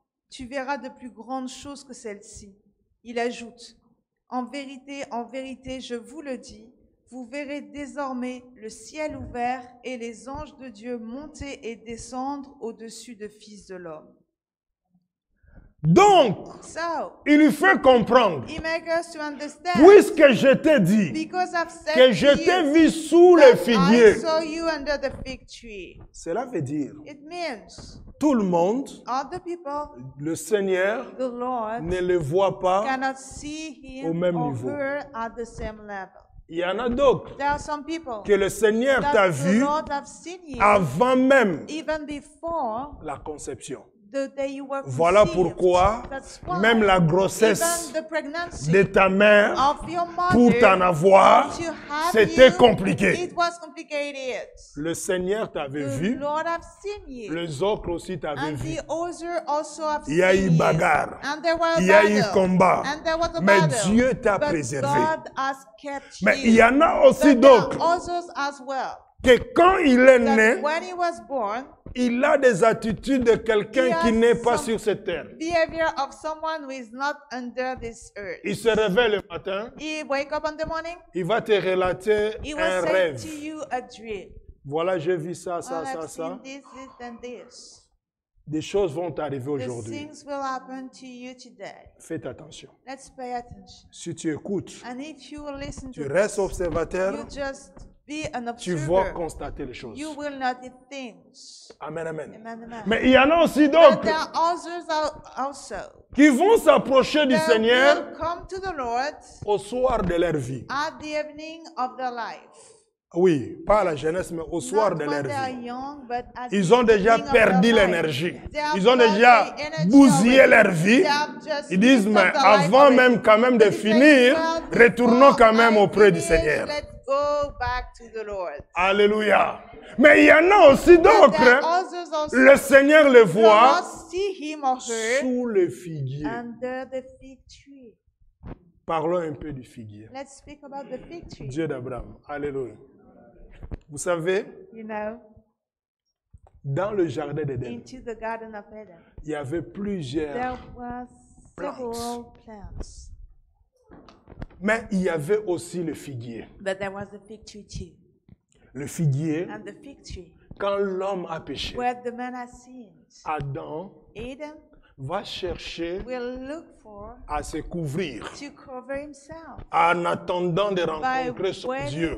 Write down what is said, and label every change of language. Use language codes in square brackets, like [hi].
[fr] Tu verras de plus grandes choses que celles-ci. » Il ajoute, « en vérité, je vous le dis, vous verrez désormais le ciel ouvert et les anges de Dieu monter et descendre au-dessus de Fils de l'homme. » Donc, [en] So, [fr] il lui fait comprendre, [en] He makes us to understand, [fr] puisque je t'ai dit [en] because I've said [fr] que [en] to [fr] je [en] you, [fr] t'ai vu sous le [en] that I [fr] figuier, [en] saw you under the fig tree. [fr] cela veut dire [en] It means [fr] tout le monde, [en] all the people, [fr] le Seigneur [en] the Lord, [fr] ne le voit pas. [en] cannot see [fr] au [en] him [fr] même [en] or [fr] niveau. [en] her at the same level. [fr] Il y en a d'autres [en] There are some people [fr] que le Seigneur [en] that [fr] t'a [en] the [fr] vu [en] Lord have seen you [fr] avant même [en] even before [fr] la conception. [en] the day you were [fr] Voilà [en] conceived. [fr] pourquoi [en] That's why [fr] même la grossesse [en] even the pregnancy [fr] de ta mère, [en] of your mother, [fr] pour t'en avoir, [en] to have [fr] c'était [en] you, [fr] compliqué. [en] it was complicated. [fr] Le Seigneur t'avait [en] The [fr] vu, [en] Lord have seen you. [fr] les autres aussi t'avaient [en] And [fr] vu. [en] the other also have [fr] Il y a eu [en] seen you. [fr] bagarre, [en] And there were [fr] il y a eu [en] battle. [fr] combat, [en] And there was a [fr] mais [en] battle. [fr] Dieu t'a [en] But [fr] préservé. [en] God has kept [fr] Mais [en] you. [fr] il y en a aussi [en] But there are [fr] d'autres [en] others as well. [fr] que quand il est [en] That [fr] né, [en] when he was born, [fr] il a des attitudes de quelqu'un [en] He [fr] qui [en] has [fr] n'est pas [en] some- [fr] sur cette terre. [en] behavior of someone who is not under this earth. [fr] Il se réveille le matin, [en] He wake up in the morning, [fr] il va te relater [en] he will [fr] un [en] say [fr] rêve. [en] to you a dream. [fr] Voilà, j'ai vu ça, [en] Oh, [fr] ça, [en] I've [fr] ça, ça. [en] seen this, this, and this. [fr] Des choses vont t'arriver [en] The [fr] aujourd'hui. [en] things will happen to you today. [fr] Faites attention. [en] Let's pay attention. [fr] Si tu écoutes, [en] And if you will listen [fr] tu [en] to [fr] restes [en] this, [fr] observateur, [en] you just be an [fr] tu vas [en] observer. [fr] constater les choses. [en] You will notice things. [fr] Amen, amen. [en] Amen, amen. [fr] Mais il y en a aussi [en] But [fr] d'autres [en] there are others also [fr] qui vont s'approcher du [en] that [fr] Seigneur [en] will come to the Lord [fr] au soir de leur vie. [en] at the evening of their life. [fr] Oui, pas à la jeunesse, mais au soir [en] Not [fr] de [en] when [fr] leur [en] they are [fr] vie. [en] young, but at [fr] Ils [en] the [fr] ont déjà [en] beginning of their [fr] perdu [en] life. [fr] l'énergie. [en] They have [fr] Ils ont [en] lost [fr] déjà [en] the energy [fr] bousillé [en] already. [fr] leur vie. [en] They have just [fr] Ils disent, [en] used [fr] mais [en] up their life [fr] avant [en] already. [fr] même quand même de [en] But they say, [fr] finir, [en] well, [fr] retournons [en] before [fr] quand même [en] I [fr] auprès du [en] finish, [fr] Seigneur. [en] Let's go back to the Lord. [fr] Alléluia. Mais il y en a aussi [en] But there are [fr] d'autres, [en] others also. [fr] le Seigneur le [en] The [fr] voit [en] Lord see him or her [fr] sous le figuier. [en] under the fig tree. [fr] Parlons un peu du figuier. [en] Let's speak about the fig tree. [fr] Dieu d'Abraham. Alléluia. Vous savez, [en] You know, [fr] dans le jardin d'Éden, [en] into the Garden of Eden, [fr] il y avait plusieurs, [en] there was several plants, [fr] mais il y avait aussi le figuier. [en] but there was a fig tree too. [fr] Le figuier, [en] And the fig tree, [fr] quand l'homme a péché, [en] where the man has sinned, [fr] Adam [en] Adam [fr] va chercher [en] will look for [fr] à se couvrir [en] to cover himself [fr] en attendant de [en] by [fr] rencontrer son Dieu.